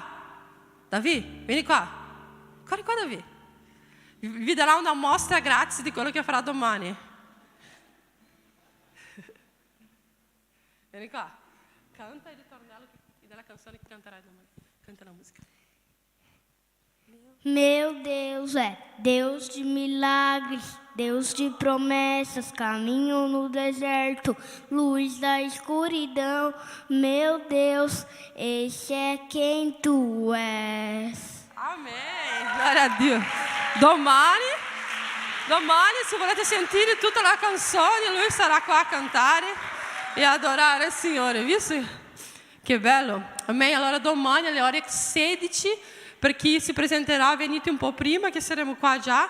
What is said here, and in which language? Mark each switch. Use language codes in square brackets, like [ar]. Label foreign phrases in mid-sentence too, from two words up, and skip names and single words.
[it] Davi, vieni qua. Corri qua Davi. Vi darà una mostra gratis di quello che farà domani. Vieni qua. Canta il ritornello della canzone che canterai domani. Canta la musica. [pt] Meu Deus é Deus de milagres, Deus de promessas, caminho no deserto, luz da escuridão. Meu Deus, esse é quem tu és. Amém. Glória a Dio. [it] Domani, se volete sentire tutta la canzone, lui sarà qua a cantare e adorare il Signore. Visto? Che bello. Amém. Allora domani alle ore 16, per chi si presenterà, venite un po' prima che saremo qua già.